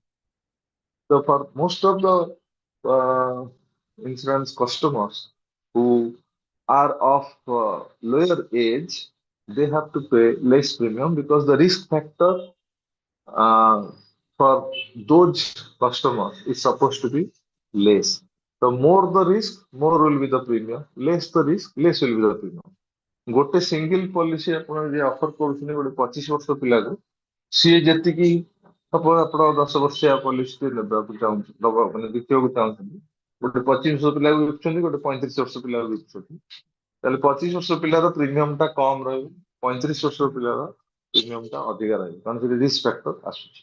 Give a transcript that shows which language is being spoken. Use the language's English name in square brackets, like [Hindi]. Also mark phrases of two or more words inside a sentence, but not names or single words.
[English] So for most of the uh, insurance customers who are of lower age, they have to pay less premium because the risk factor uh, for those customers is supposed to be less. The more the risk, more will be the premium. Less the risk, less will be the premium. [Odia] ଗୋଟେ [English] single policy [Odia] ଆପଣ ଯଦି ଅଫର କରୁଛନ୍ତି ଗୋଟେ 25 ବର୍ଷ ପିଲାକୁ, ସିଏ ଯେତିକି ସପୋଜ ଆପଣ 10 ବର୍ଷିଆ ପଲିସି ନେବାକୁ ଦବା ମାନେ ବିକିବାକୁ ଚାହୁଁଛନ୍ତି, ଗୋଟେ 25 ବର୍ଷ ପିଲାକୁ ବିକୁଛନ୍ତି, ଗୋଟେ 35 ବର୍ଷ ପିଲାକୁ ବିକୁଛନ୍ତି, ତାହେଲେ 25 ବର୍ଷ ପିଲାର ପ୍ରିମିୟମ ଟା କମ ରହିବ, 35 ବର୍ଷ ପିଲାର ପ୍ରିମିୟମ ଟା ଅଧିକା ରହିବ କାରଣ ସେଠି [English] risk factor [Odia] ଆସୁଛି।